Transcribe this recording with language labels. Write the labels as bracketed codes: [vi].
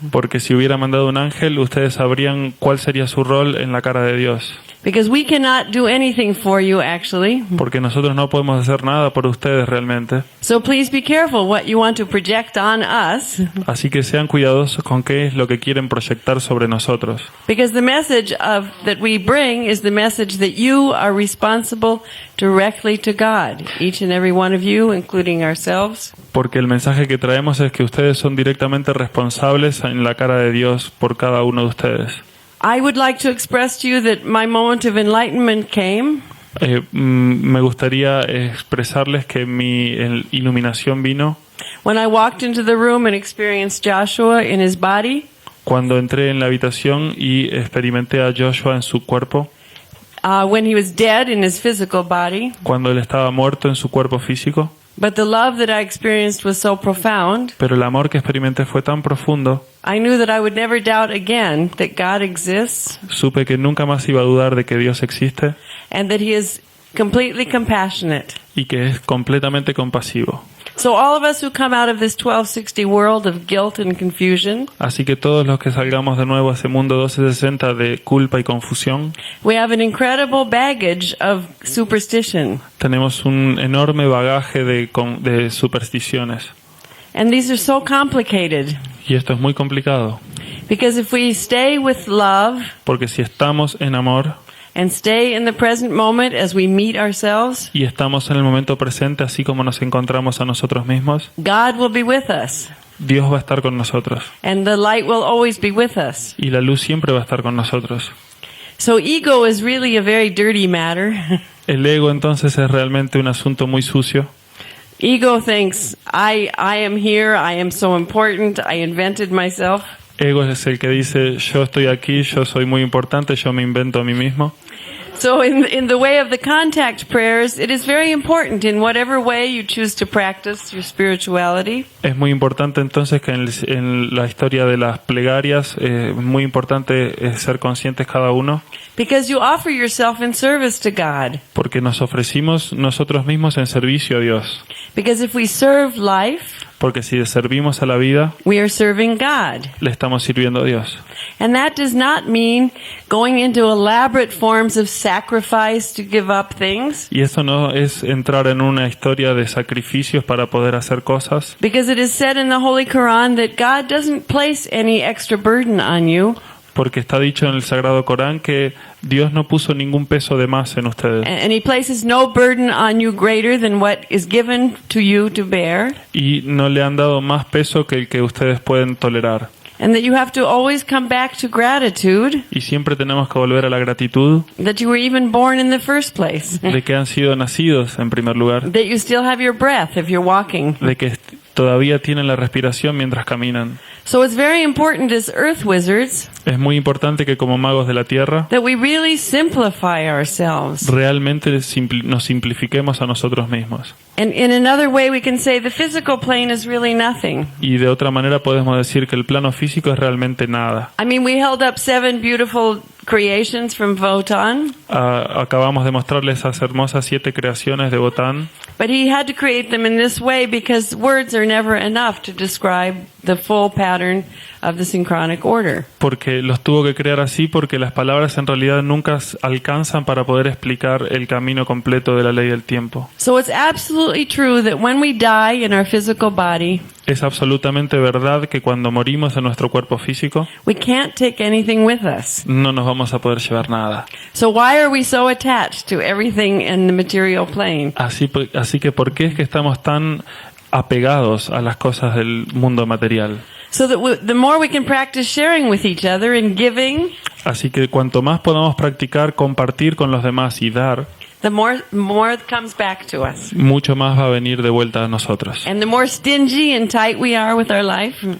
[es] Porque si hubiera mandado un ángel, ustedes sabrían cuál sería su rol en la cara de Dios. [en] Because we cannot do anything for you, actually. [es] Porque nosotros no podemos hacer nada por ustedes realmente. [en] So please be careful what you want to project on us. [es] Así que sean cuidadosos con qué es lo que quieren proyectar sobre nosotros. [en] Because the message that we bring is the message that you are responsible directly to God. Each and every one of you, including ourselves. [es] Porque el mensaje que traemos es que ustedes son directamente responsables en la cara de Dios por cada uno de ustedes. [en] I would like to express to you that my moment of enlightenment came [es] Me gustaría expresarles que mi iluminación vino [en] when I walked into the room and experienced Joshua in his body. [es] cuando entré en la habitación y experimenté a Joshua en su cuerpo, [en] When he was dead in his physical body. [es] cuando él estaba muerto en su cuerpo físico. [en] But the love that I experienced was so profound. [es] Pero el amor que experimenté fue tan profundo, [en] I knew that I would never doubt again that God exists [es] supe que nunca más iba a dudar de que Dios existe [en] and that he is completely compassionate. [es] y que es completamente compasivo. [en] So all of us who come out of this 1260 world of guilt and confusion, [es] Así que todos los que salgamos de nuevo a ese mundo 1260 de culpa y confusión, [en] we have an incredible baggage of superstition. [es] tenemos un enorme bagaje de supersticiones. [en] And these are so complicated. [es] Y esto es muy complicado, [en] Because if we stay with love [es] porque si estamos en amor [en] and stay in the present moment as we meet ourselves, [es] y estamos en el momento presente así como nos encontramos a nosotros mismos, [en] God will be with us. [es] Dios va a estar con nosotros [en] And the light will always be with us. [es] y la luz siempre va a estar con nosotros. [en] So ego is really a very dirty matter. [es] El ego entonces es realmente un asunto muy sucio. [en] Ego thinks, I am here, I am so important, I invented myself. [es] Ego es el que dice, yo estoy aquí, yo soy muy importante, yo me invento a mí mismo. [en] So in the way of the contact prayers, it is very important in whatever way you choose to practice your spirituality. [es] Es muy importante entonces que en la historia de las plegarias, muy importante es ser conscientes cada uno, [en] Because you offer yourself in service to God. [es] porque nos ofrecimos nosotros mismos en servicio a Dios. [en] Because if we serve life, [es] Porque si servimos a la vida, [en] we are serving God. [es] le estamos sirviendo a Dios. [en] And that does not mean going into elaborate forms of sacrifice to give up things. [es] Y eso no es entrar en una historia de sacrificios para poder hacer cosas, [en] Because it is said in the Holy Quran that God doesn't place any extra burden on you. [es] porque está dicho en el Sagrado Corán que Dios no puso ningún peso de más en ustedes. [en] And he places no burden on you greater than what is given to you to bear. [es] Y no le han dado más peso que el que ustedes pueden tolerar. [en] And that you have to always come back to gratitude [es] Y siempre tenemos que volver a la gratitud [en] that you were even born in the first place. [es] de que han sido nacidos en primer lugar, [en] That you still have your breath if you're walking. [es] de que todavía tienen la respiración mientras caminan. [en] So it's very important as earth wizards [es] Es muy importante que como magos de la tierra [en] that we really simplify ourselves. [es] realmente nos simplifiquemos a nosotros mismos. [en] And in another way we can say the physical plane is really nothing. [es] Y de otra manera podemos decir que el plano físico es realmente nada. [en] I mean, we held up 7 beautiful creations from Votan, [es] Acabamos de mostrarles esas hermosas 7 creaciones de Botán, [en] but he had to create them in this way because words are never enough to describe the full pattern of the synchronic order. [es] porque los tuvo que crear así porque las palabras en realidad nunca alcanzan para poder explicar el camino completo de la ley del tiempo. [en] So it's absolutely true that when we die in our physical body, [es] Es absolutamente verdad que cuando morimos en nuestro cuerpo físico [en] we can't take anything with us. [es] no nos vamos a poder llevar nada. [en] So why are we so attached to everything in the material plane? [es] Así que ¿por qué es que estamos tan apegados a las cosas del mundo material. [en] So that the more we can practice sharing with each other and giving, [es] Así que cuanto más podamos practicar compartir con los demás y dar, [en] the more it comes back to us. [es] mucho más va a venir de vuelta a nosotros. [en] And the more stingy and tight we are with our life,